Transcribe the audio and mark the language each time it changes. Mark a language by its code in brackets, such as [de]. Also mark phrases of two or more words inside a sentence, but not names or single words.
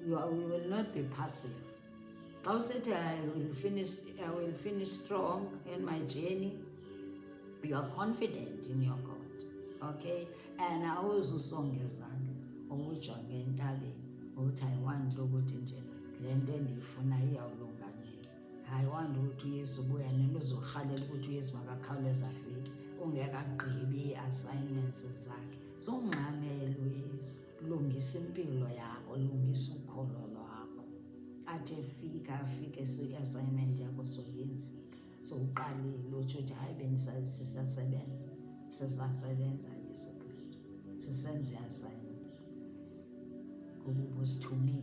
[en] we will not be passive. [xh] Xa usithi [en] I will finish strong in my journey, you are confident in your God, okay? [xh] And awuzusongezanga ubujonge entabeni ukuthi [en] I want [xh] ukuthi nje le nto endiyifuna iyawulunga nini. [en] I want [xh] ukuthi uYesu ubuya nini uzorhalela ukuthi uYesu makakhawuleze afike ungekagqibi ii-assignments zakhe. So ungxamele uYesu, lungisa impilo yakho, lungisa ukholo lwakho. Athi afike i-assignment yakho soyenzile, so uqalile utsho ukuthi hayi sisasebenza Yesu Kristu, sisenze i-assignment kuba ubusithumile.